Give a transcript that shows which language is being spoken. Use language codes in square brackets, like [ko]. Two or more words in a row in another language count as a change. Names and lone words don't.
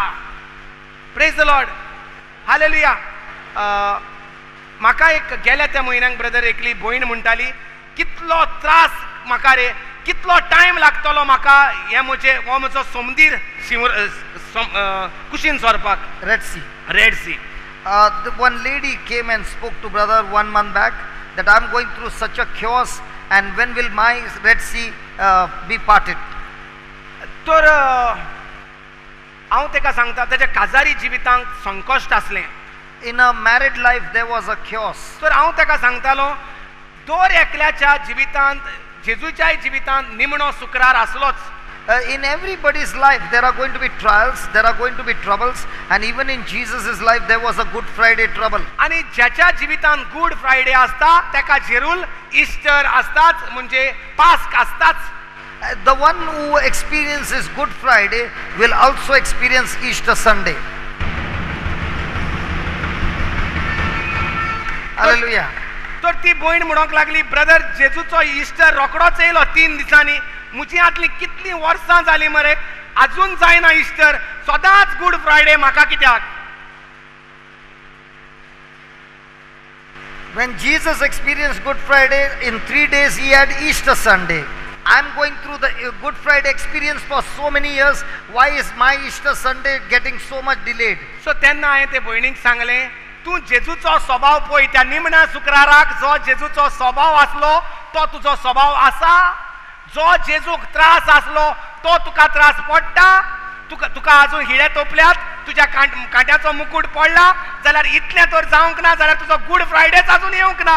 [en] Praise the Lord. Hallelujah. [kok] म्हाका एक गेल्या त्या म्हयन्याक ब्रदर एकली भयण म्हणटाली, कितलो त्रास म्हाका रे, कितलो टायम लागतलो म्हाका हो म्हजो समुदीर कुशीन सोरपाक. रेड सी. [en] One lady came and spoke to brother 1 month back that I'm going through such a chaos and when will my Red Sea be parted? [kok] तर हांव तेका सांगता, ताच्या काजारी जिवितांत संकश्ट आसलें. [en] In a married life there was a chaos. [kok] तर हांव ताका सांगतालो, दर एकल्याच्या जिवितांत, जेजूच्याय जिवितांत निमणो सुकरार आसलोच. [en] In everybody's life there are going to be trials, there are going to be troubles, and even in Jesus' life there was a Good Friday trouble. [kok] आणि ज्याच्या जिवितांत गुड फ्रायडे आसता, ताका जेरूल ईस्टर आसताच, म्हणजे पास्क आसताच. [en] The one who experiences Good Friday will also experience Easter Sunday. Hallelujah. [kok] तर ती भयण म्हणूंक लागली, ब्रदर जेजूचो ईस्टर रोखडोच येयलो 3 दिसांनी, म्हजी आतली कितलीं वर्सां जालीं मरे, अजून जायना ईस्टर, सदांच गुड फ्रायडे म्हाका कित्याक? [en] When Jesus experienced Good Friday, in 3 days he had Easter Sunday. I'm going through the Good Friday experience for so many years. Why is my Easter Sunday getting so much delayed? [kok] सो तेन्ना हांवें ते भयणीक सांगलें, तूं जेजूचो स्वभाव पळय, त्या निमण्या शुक्राराक जो जेजूचो स्वभाव आसलो तो तुजो स्वभाव आसा. जो जेजूक त्रास आसलो तो तुका त्रास पडटा. तुका अजून हिळे तोपल्यात, तुज्या कांट्याचो मुकुट पडला, जाल्यार इतलें तर जावंक ना, जाल्यार तुजो गुड फ्रायडेच अजून येवंक ना.